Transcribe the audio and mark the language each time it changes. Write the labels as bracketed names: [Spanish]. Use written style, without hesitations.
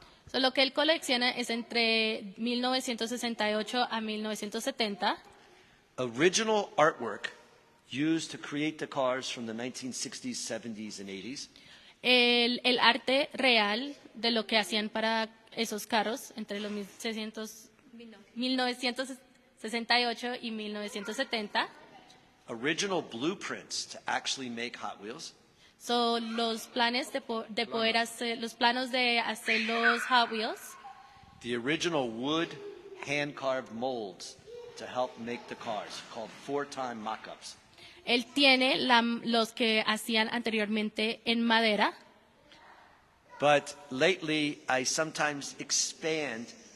[Spanish] So, lo que él colecciona es entre 1968 a 1970. [English] Original artwork used to create the cars from the 1960s, 70s, and 80s. [Spanish] El arte real de lo que hacían para esos carros entre los 1968 y 1970. [English] Original blueprints to actually make Hot Wheels. [Spanish] So, los planes de poder hacer, los planos de hacer los Hot Wheels. [English] The original wood hand-carved molds to help make the cars, called 4-time mock-ups. [Spanish] Él tiene los que hacían anteriormente en madera. [English] But lately, I sometimes expand.